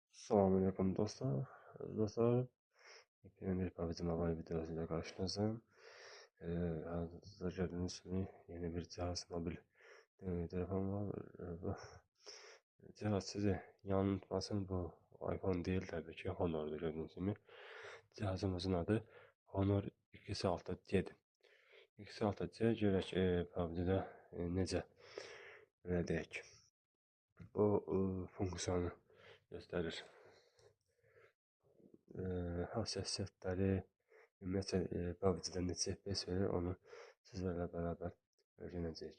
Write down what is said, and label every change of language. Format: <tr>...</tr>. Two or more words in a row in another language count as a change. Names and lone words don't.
<tr>Selamünaleyküm dostlar. Dostlar, yeni bir PUBG Mobile videosuyla karşınızdayım. Hazır gördüğünüz gibi yeni bir cihaz, mobil telefon var. Bu cihaz sizi yanıltmasın, bu iPhone değil tabii ki, Honor'dur gördüğünüz gibi. Cihazımızın adı Honor 2.6C'dir.</tr> <az>2.6C görək PUBG'də necə belə deyək, bu funksiyonu göstərir. Hassasiyetləri, ümumiyyətlə PUBG-də neçə FPS verir, onu sizlərlə bərabər öyrənəcəyik.</az>